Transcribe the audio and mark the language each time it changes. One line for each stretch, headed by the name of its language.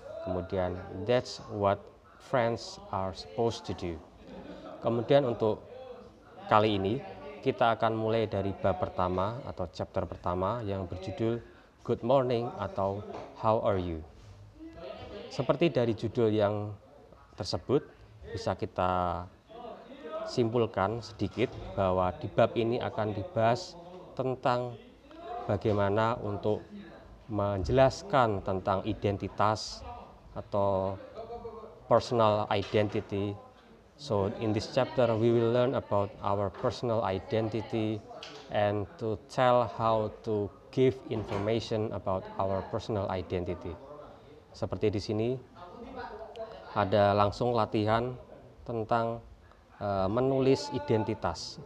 Indonesian: Kemudian That's What Friends Are Supposed to Do. Kemudian untuk kali ini kita akan mulai dari bab pertama atau chapter pertama yang berjudul Good Morning atau How Are You? Seperti dari judul yang tersebut, bisa kita simpulkan sedikit bahwa di bab ini akan dibahas tentang bagaimana untuk menjelaskan tentang identitas atau personal identity.
English: So in this chapter we will learn about our personal identity and to tell how to give information about our personal identity.
Indonesian: Seperti di sini ada langsung latihan tentang menulis identitas.